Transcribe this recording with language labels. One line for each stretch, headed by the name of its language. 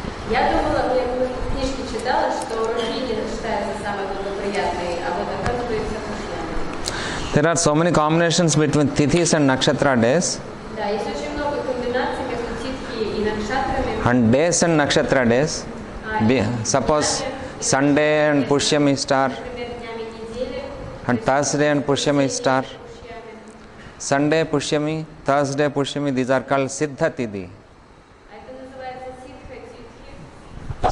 Russian: Я думала, я в книжке читала, что Rohini считается самой благоприятной, а вот оказывается Пушьями.
English: There are so many combinations between thithis and nakshatra days,
Russian: Да, есть очень много комбинаций между Титхи и Накшатрами.
English: and days and nakshatra days. Suppose Sunday and Pushyami star,
Russian: Например, днями недели.
English: and Thursday and Pushyami star.
Russian: Пушьями.
English: Sunday Pushyami, Thursday Pushyami, these are called Siddha Tithi.
Russian: А это называется Ситха Титхи.